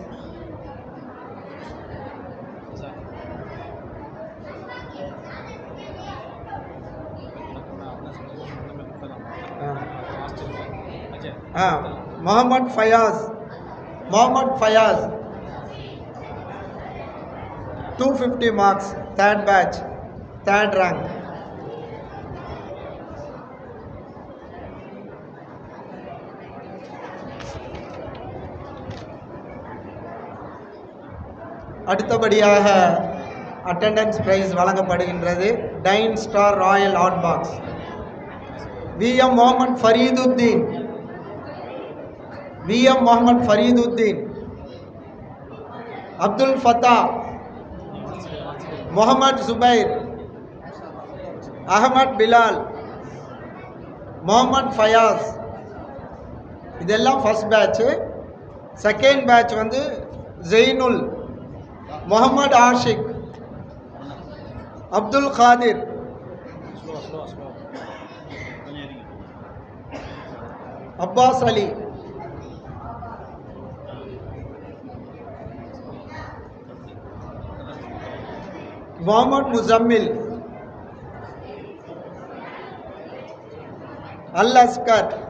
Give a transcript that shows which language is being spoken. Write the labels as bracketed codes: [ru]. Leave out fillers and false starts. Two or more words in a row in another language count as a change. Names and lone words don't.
[en] Mohammad Fayaz 250 marks, third batch, third rank. [ta] அடுத்தபடியாக [en] attendance prize [ta] வழங்கப்படுகின்றது. டைன் ஸ்டார் ராயல் ஹாட் பாக்ஸ் VM Mohammad Fariduddin, Abdul Fattah, Muhammad Zubair, Ahmad Bilal, Mohammad Fayaz. இதெல்லாம் [en] first batch. second batch [ta] வந்து ஜெயினுல், முகமது ஆஷிக், அப்துல் காதிர், அப்பாஸ் அலி, முகமது முசம்மில், அல் அஸ்கர்,